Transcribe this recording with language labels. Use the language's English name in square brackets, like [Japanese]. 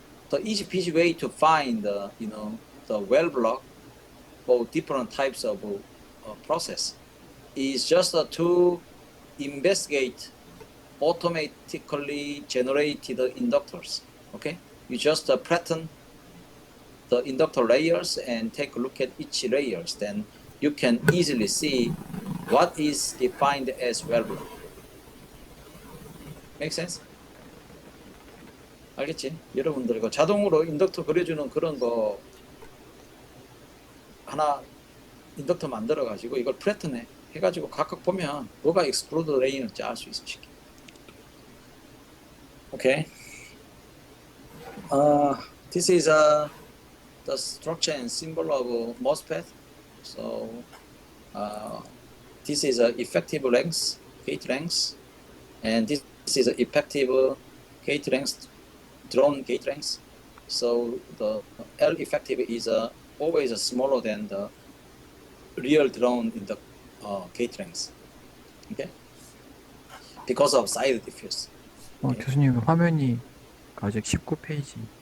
[English] the easy peasy way to find the the well block for different types of process is just to investigate automatically generated inductors. Okay, you just pattern the inductor layers and take a look at each layers. Then you can easily see what is defined as well block. Make sense? [Korean] 알겠지? 여러분들 이거 자동으로 인덕터 그려주는 그런 거 하나 인덕터 만들어 가지고 이걸 패턴에 해가지고 각각 보면 뭐가 익스플로드 레인인지 알 수 있어 쉽게. [English] Okay. This is the structure and symbol of MOSFET. So this is effective length, gate length, and this is effective gate length, drawn gate length. So the L effective is always smaller than the real drawn in the gate length. Okay, because of side diffuse. Okay. [Korean] 교수님 화면이 아직 19페이지